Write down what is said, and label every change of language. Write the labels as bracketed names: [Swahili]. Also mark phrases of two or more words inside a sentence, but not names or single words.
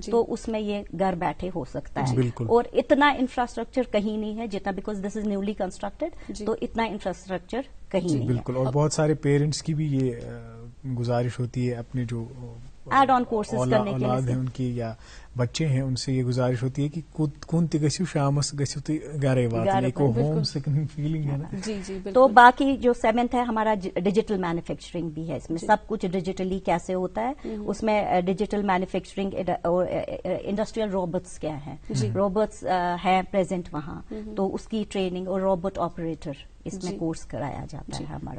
[Urdu] تو اس میں یہ گھر بیٹھے ہو سکتا ہے. اور اتنا انفراسٹرکچر کہیں نہیں ہے جتنا، [English] because this is newly constructed, [Urdu] تو اتنا انفراسٹرکچر کہیں نہیں ہے. بالکل. اور بہت سارے پیرنٹس کی بھی یہ گزارش ہوتی ہے، اپنے جو [English] add on courses [Urdu] کرنے کے لیے ان کی یا بچے ہیں، ان سے یہ گزارش ہوتی ہے کہ [Kashmiri] کون تہ گژھو شامس گژھو تھی گھرے واتن، [Urdu] ایک [English] home sicking feeling [Urdu] ہے نا. جی. تو باقی جو 7th ہے ہمارا [English] digital manufacturing [Urdu] بھی ہے. اس میں سب کچھ ڈیجیٹلی کیسے ہوتا ہے. اس میں [English] digital manufacturing, industrial robots [Urdu] کیا ہیں، روبوٹس ہیں پریزنٹ وہاں، تو اس کی ٹریننگ، اور [English] robot operator [Urdu] اس میں کورس کرایا جاتا ہے ہمارا.